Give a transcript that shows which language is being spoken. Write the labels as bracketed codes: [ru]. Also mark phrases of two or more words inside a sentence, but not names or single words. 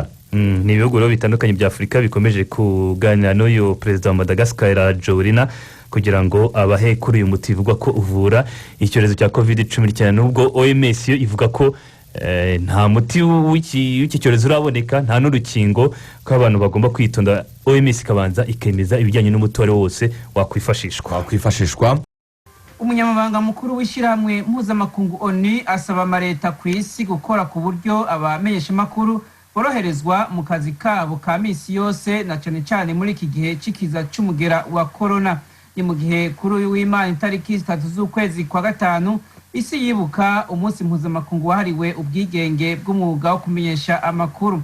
[rw] Ni ibihugu bitandukanye bya Afurika bikomeje kuganira n'uyu perezida wa Madagascar Rajoelina kugira ngo abahe kuri uyu muti uvugwa ko uvura icyorezo cya COVID-19. Nubwo OMS yo ivuga ko nta muti w'iki cyorezo uraboneka, nta n'urukingo ko abantu bagomba kwitonda. OMS ikabanza ikemeza ibijyanye n'umuti wari wose wakwifashishwa. [rn] Umunyamabanga mukuru w'ishyirahamwe mpuzamakungu ONU asaba amaleta ku isi gukora ku buryo abamenyesha makuru boroherezwa mu kazi kabo ka misi yose na cyane cyane muri iki gihe c'ikiza c'umugera wa corona. Ni mu gihe kuri uyu w'Imana itariki 3 z'ukwezi kwa gatanu isi yibuka umunsi mpuzamakungu wahariwe ubwigenge bw'umwuga wo kumenyesha amakuru.